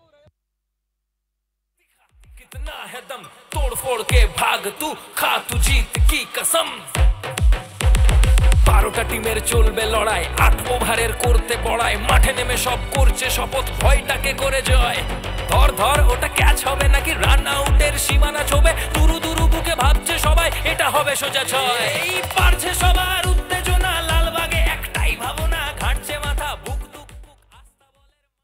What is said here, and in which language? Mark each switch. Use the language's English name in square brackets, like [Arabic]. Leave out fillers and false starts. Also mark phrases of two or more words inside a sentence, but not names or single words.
[Hindi] कितना है दम, तोड़ फोड़ के भाग तू, खा तू जीत की कसम। [Bangla] 12টা টিমের চলবে লড়াই, 8 ওভারের করতে বড়াই, মাঠে নেমে সব করছে শপথ, ভয়টাকে করে জয়। ধর ধর ওটা ক্যাচ হবে নাকি রান আউটের সীমানা ছোবে, দুরু দুরু বুকে ভাবছে সবাই এটা হবে সোজা ছয়। এই পারছে সবার উত্তেজনা, লালবাগে একটাই ভাবনা, ঘাটছে মাথা, বুক দুক বুক আস্তা বলের।